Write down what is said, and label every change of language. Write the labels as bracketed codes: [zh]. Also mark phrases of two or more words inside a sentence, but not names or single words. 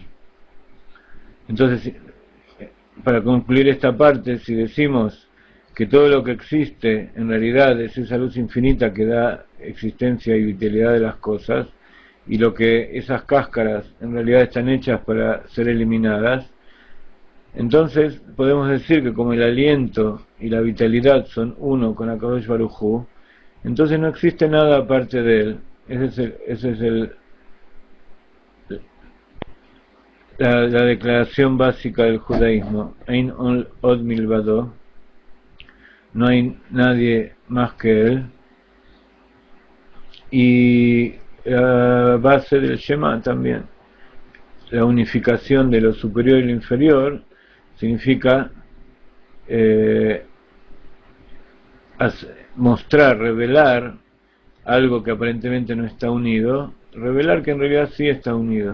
[es] Entonces, para concluir esta parte, si decimos que todo lo que existe en realidad es esa luz infinita que da existencia y vitalidad de las cosas, y lo que esas cáscaras en realidad están hechas para ser eliminadas, entonces podemos decir que como el aliento y la vitalidad son uno con [he] הקדוש ברוך הוא, [es] entonces no existe nada aparte de él. Ese es la declaración básica del judaísmo. [he] אין עוד מלבדו, [es] no hay nadie más que él. Y la base del Shema también, la unificación de lo superior y lo inferior, significa mostrar, revelar algo que aparentemente no está unido, revelar que en realidad sí está unido.